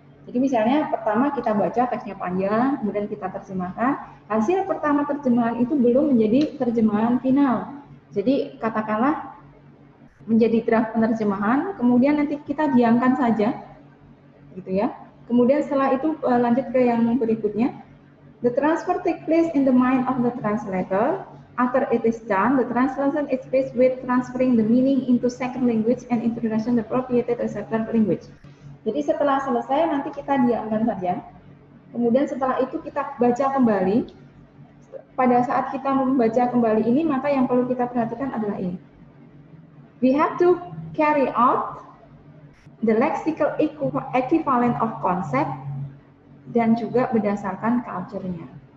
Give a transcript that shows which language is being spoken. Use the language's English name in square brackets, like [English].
[Indonesian] Jadi misalnya pertama kita baca teksnya panjang, kemudian kita terjemahkan. Hasil pertama terjemahan itu belum menjadi terjemahan final. Jadi katakanlah menjadi draft penerjemahan, kemudian nanti kita diamkan saja, gitu ya. Kemudian setelah itu lanjut ke yang berikutnya. [English] The transfer take place in the mind of the translator. After it is done, the translation is faced with transferring the meaning into second language and introduction the appropriate receptor language. [Indonesian] Jadi setelah selesai nanti kita diamkan saja. Kemudian setelah itu kita baca kembali. Pada saat kita membaca kembali ini, maka yang perlu kita perhatikan adalah ini. [English] We have to carry out the lexical equivalent of concept [Indonesian] dan juga berdasarkan culture-nya.